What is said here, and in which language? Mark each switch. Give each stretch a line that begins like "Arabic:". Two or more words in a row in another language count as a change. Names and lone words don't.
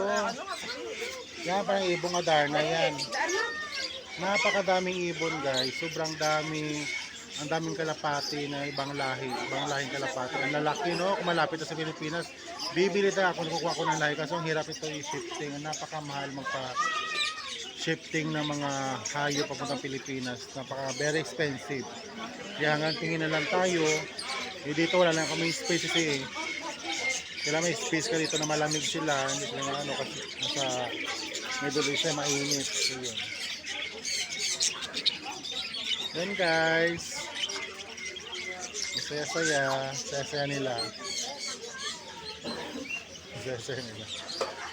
Filipino: Yan, parang ibong Adarna yan. Napakadaming ibon guys. Sobrang dami. Ang daming kalapati na ibang lahi. Ibang lahing kalapati. Ang lalaki no. Kung malapit na sa Pilipinas, bibili tayo ako. Nakukuha ko ng lahi. Kasi ang hirap ito i-shifting. Ang napakamahal magpa-shifting ng mga hayop papuntang Pilipinas.
English: Very expensive.
Filipino: Kaya hanggang tingin na lang tayo. Dito wala lang kaming space eh. Kailangan may space ka dito na malamig sila, hindi sila na ano kasi nasa Middle East ay mainit. So, yun. Yan guys. Saya-saya. Saya-saya nila. Saya-saya nila.